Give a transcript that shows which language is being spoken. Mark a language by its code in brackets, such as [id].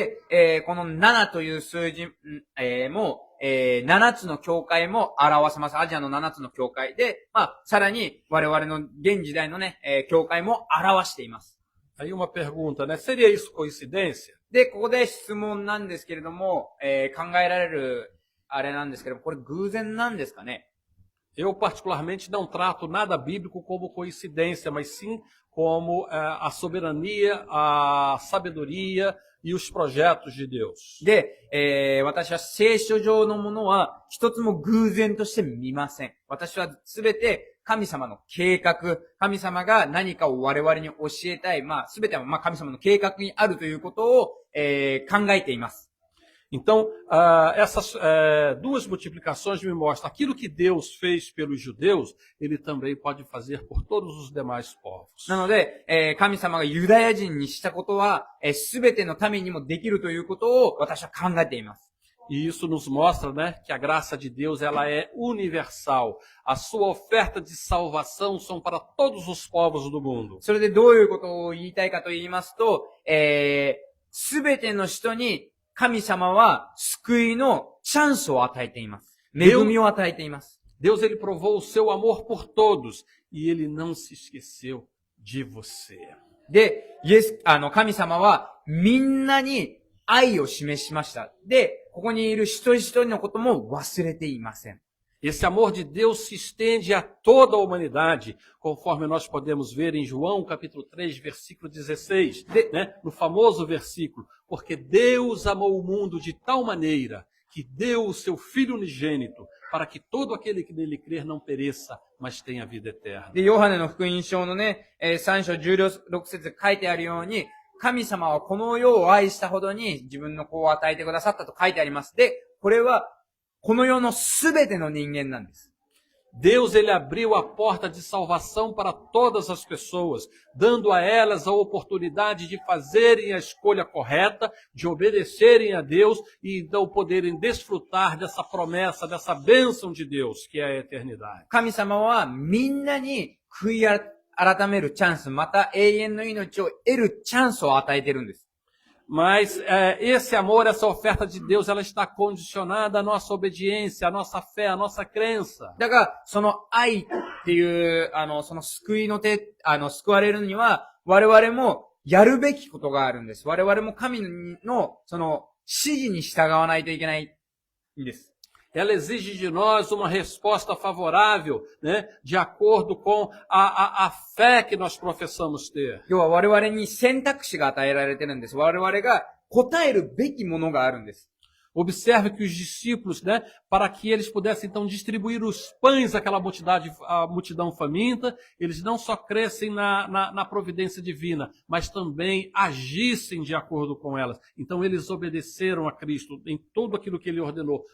[ja] で、この7という数字、も、7つの教会も表せます。アジアの7つの教会で、さらに我々の現時代のね、教会も表しています。 [pt] Aí uma pergunta, né, seria isso coincidência? [ja] で、ここで質問なんですけれども、考えられる、あれなんですけども、これ偶然なんですかね？ [pt] Eu, particularmente, não trato nada bíblico como coincidência, mas sim como a soberania, a sabedoria e os projetos de Deus. [ja] で、私は聖書上のものは一つも偶然として見ません。私はすべて神様の計画、神様が何かを我々に教えたい、すべては神様の計画にあるということを、考えています。 [pt] Então, essas duas multiplicações me mostram aquilo que Deus fez pelos judeus, ele também pode fazer por todos os demais povos. [ja] なので、神様がユダヤ人にしたことは、すべての民にもできるということを私は考えています。 [pt] E isso nos mostra, né, que a graça de Deus ela é universal. A sua oferta de salvação são para todos os povos do mundo. [ja] それでどういうことを言いたいかと言いますと、すべての人に神様は救いのチャンスを与えています。恵みを与えています。 [pt] Deus ele provou o seu amor por todos e ele não se esqueceu de você. [ja] で、神様はみんなに愛を示しました。で、ここにいる一人一人のことも忘れていません。 [pt] Esse amor de Deus se estende a toda a humanidade, conforme nós podemos ver em João capítulo 3, versículo 16, né? No famoso versículo, porque Deus amou o mundo de tal maneira que deu o seu Filho unigênito, para que todo aquele que nele crer não pereça, mas tenha vida eterna. [ja] で、ヨハネの福音書のね、3章16節書いてあるように、神様はこの世を愛したほどに自分の子を与えてくださったと書いてあります。で、これはこの世のすべての人間なんです。 [pt] Deus ele abriu a porta de salvação para todas as pessoas, dando a elas a oportunidade de fazerem a escolha correta, de obedecerem a Deus e então poderem desfrutar dessa promessa, dessa bênção de Deus, que é a eternidade. [ja] 神様はみんなに悔い改めるチャンス、また永遠の命を得るチャンスを与えてるんです。 [pt] Mas esse amor, essa oferta de Deus, ela está condicionada à nossa obediência, à nossa fé, à nossa crença. [ja] だから、その愛っていう、その救いの救われるには、我々もやるべきことがあるんです。我々も神の、その、指示に従わないといけないんです。 [pt] Ela exige de nós uma resposta favorável, né, de acordo com a fé que nós professamos ter. [ja] 要は我々に選択肢が与えられてるんです。我々が答えるべきものがあるんです。 [pt] Observe que os discípulos, né, para que eles pudessem então distribuir os pães àquela multidão faminta, eles não só crescem na providência divina, mas também agissem de acordo com elas. Então eles obedeceram a Cristo em tudo aquilo que ele ordenou.